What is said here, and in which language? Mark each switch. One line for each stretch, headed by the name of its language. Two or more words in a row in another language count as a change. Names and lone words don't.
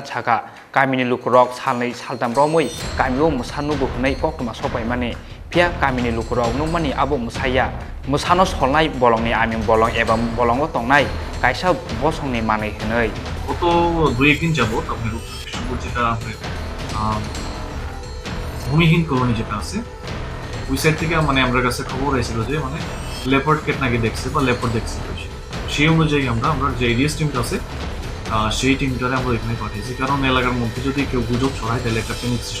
Kok Borok: chaka kamini lukurok salnei saldam romoi kamio musanugo hunai koktuma sopai mane pia kamini lukurok nungmani abo musaya musano solnai bolongni aming bolong eba bolongo tongnai kaisa bosongni manei hunai
Bangla: গত 2-1 দিন যাবত আপনার কৃষ্ণপুর যেটা ভূমিহীন কলোনি যেটা আছে ওই সাইড থেকে মানে আমার কাছে খবর এসেছিল যে মানে
English: leopard cat
Bangla: নাকি দেখছে বা লেপার্ড দেখছে সেই অনুযায়ী আমরা যে এডিএস টিমটা আছে সেই টিমটারে আমরা এখানে পাঠিয়েছি কারণ এলাকার মধ্যে যদি কেউ গুজব ছড়ায় তাহলে একটা প্যানিক সৃষ্টি